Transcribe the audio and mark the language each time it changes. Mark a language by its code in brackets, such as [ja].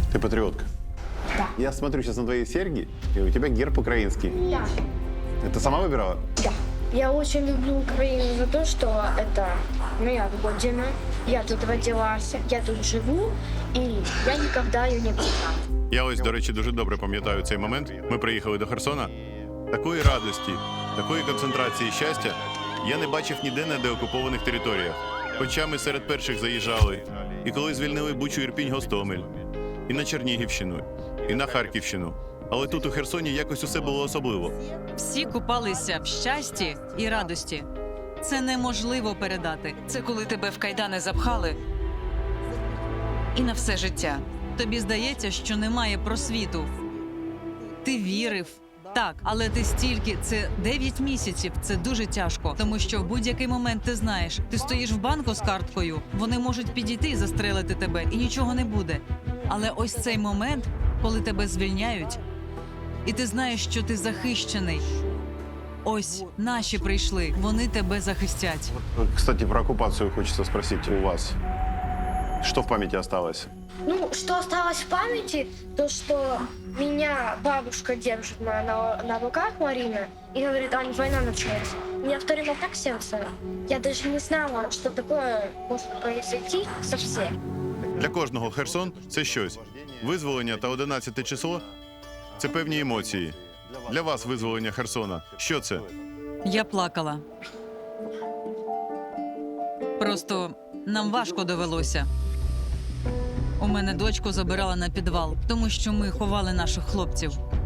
[ru] Ты патриотка? Да. Я смотрю сейчас на твои серьги, и у тебя герб украинский. Да. Это сама выбирала? Да. Я очень люблю Украину за то, что это моя родина. Я тут родилась, я тут живу, и я никогда ее не предам. [uk] Я ось, до речі, дуже добре пам'ятаю цей момент. Ми приїхали до Херсона. Такої радості, такої концентрації щастя я не бачив ніде на деокупованих територіях. Хоча ми серед перших заїжджали. І коли звільнили Бучу, Ірпінь, Гостомель. І на Чернігівщину, і на Харківщину. Але тут у Херсоні якось усе було особливо. Всі купалися в щасті і радості. Це неможливо передати. Це коли тебе в кайдани запхали і на все життя. Тобі здається, що немає просвіту. Ти вірив. Так, але ти стільки, це 9 місяців, це дуже тяжко. Тому що в будь-який момент ти знаєш, ти стоїш в банку з карткою, вони можуть підійти і застрелити тебе, і нічого не буде. Але ось цей момент, коли тебе звільняють, і ти знаєш, що ти захищений. Ось, наші прийшли, вони тебе захистять. [ru] Кстати, про оккупацию хочется спросить у вас. Что в памяти осталось? Ну, что осталось в памяти, то, что меня бабушка держит на руках, Марина, и говорит: Ань, война началась. У меня второй так сердце. Я даже не знала, что такое может произойти совсем. [uk] Для кожного Херсон – це щось. Визволення та 11 число – це певні емоції. Для вас визволення Херсона – що це? Я плакала. Просто нам важко довелося. У мене дочку забирала на підвал, тому що ми ховали наших хлопців.